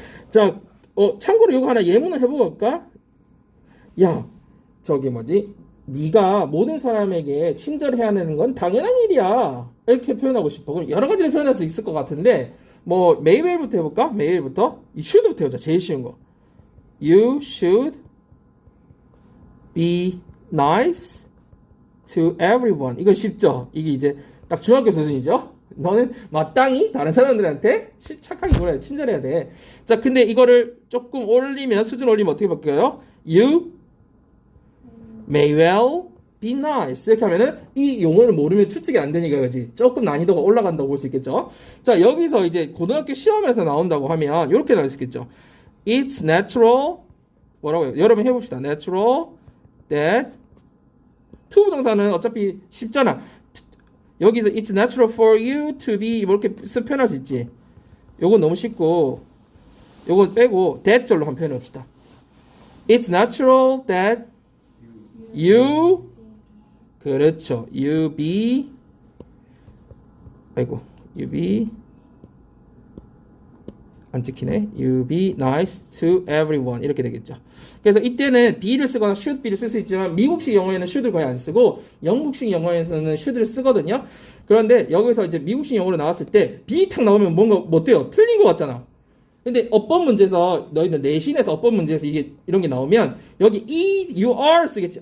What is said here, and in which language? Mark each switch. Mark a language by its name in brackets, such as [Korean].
[Korean] 자, 참고로 요거 하나 예문을 해보고 갈까? 야, 저기 뭐지? 네가 모든 사람에게 친절해야 하는 건 당연한 일이야. 이렇게 표현하고 싶어. 그럼 여러 가지로 표현할 수 있을 것 같은데 뭐 매일부터 해볼까? 매일부터 이 should부터 해보자. 제일 쉬운 거. [English] You should be nice to everyone. [Korean] 이거 쉽죠? 이게 이제 딱 중학교 수준이죠? 너는 마땅히 다른 사람들한테 착하게 굴어야 돼. 친절해야 돼. 자, 근데 이거를 조금 올리면, 수준 올리면 어떻게 바뀌어요? [English] You may well be nice. [Korean] 이렇게 하면은 이 용어를 모르면 추측이 안 되니까 그지. 조금 난이도가 올라간다고 볼 수 있겠죠. 자, 여기서 이제 고등학교 시험에서 나온다고 하면 이렇게 나올 수 있겠죠. [English] It's natural. [Korean] 뭐라고요? 여러분 해봅시다. [English] Natural that to [Korean] 부동사는 어차피 쉽잖아. 여기서 [English] it's natural for you to be [Korean] 이렇게 표현할 수 있지. 요건 너무 쉽고 요건 빼고 that 절로 한번 표현해 봅시다. [English] It's natural that you [Korean] 그렇죠. [English] You be you be [Korean] 안 찍히네. [English] You be nice to everyone [Korean] 이렇게 되겠죠. 그래서 이때는 be를 쓰거나 should be를 쓸 수 있지만 미국식 영어에는 should를 거의 안 쓰고 영국식 영어에서는 should를 쓰거든요. 그런데 여기서 이제 미국식 영어로 나왔을 때 be 탁 나오면 뭔가 어때요? 틀린 것 같잖아. 근데 어법 문제에서 너희는 내신에서 어법 문제에서 이게 이런 게 나오면 여기 [English] you are [Korean] 쓰겠지.